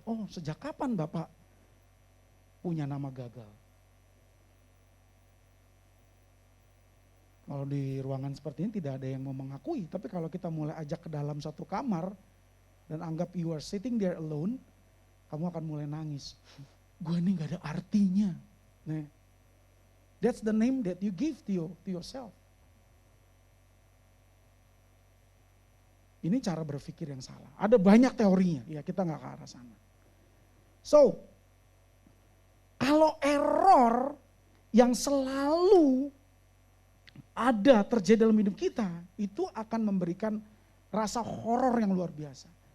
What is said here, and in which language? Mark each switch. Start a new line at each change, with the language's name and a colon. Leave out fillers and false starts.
Indonesian: Oh sejak kapan Bapak punya nama gagal? Kalau di ruangan seperti ini tidak ada yang mau mengakui, tapi kalau kita mulai ajak ke dalam satu kamar, dan anggap
English: you are sitting there alone,
Indonesian: kamu akan mulai nangis. Gue nih gak ada artinya. Nih.
English: That's the name that you give to yourself.
Indonesian: Ini cara berpikir yang salah. Ada banyak teorinya, ya kita gak ke arah sana. So, kalau error yang selalu ada terjadi dalam hidup kita, itu akan memberikan rasa horor yang luar biasa.